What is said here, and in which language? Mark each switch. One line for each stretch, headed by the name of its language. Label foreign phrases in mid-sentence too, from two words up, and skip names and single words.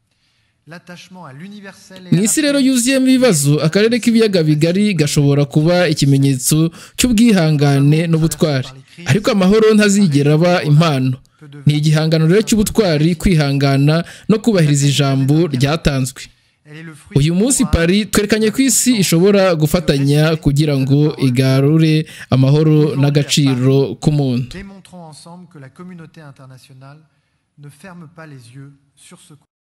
Kinyarwanda: Mu isi rero yuzuyemo ibibazo, akarere k'ibiyaga bigari gashobora kuba ikimenyetso cy'ubwihangane n'ubutwari, ariko amahoro ntazigera aba impano. Ni igihangano rero cy'ubutwari, kwihangana no kubahiriza ijambo ryatanzwe. uyu munsi Paris twerekanye ko isi ishobora gufatanya kugira ngo igarure amahoro n'agaciro k'umuntu.
French: Démontrons ensemble que la communauté internationale ne ferme pas les yeux sur ce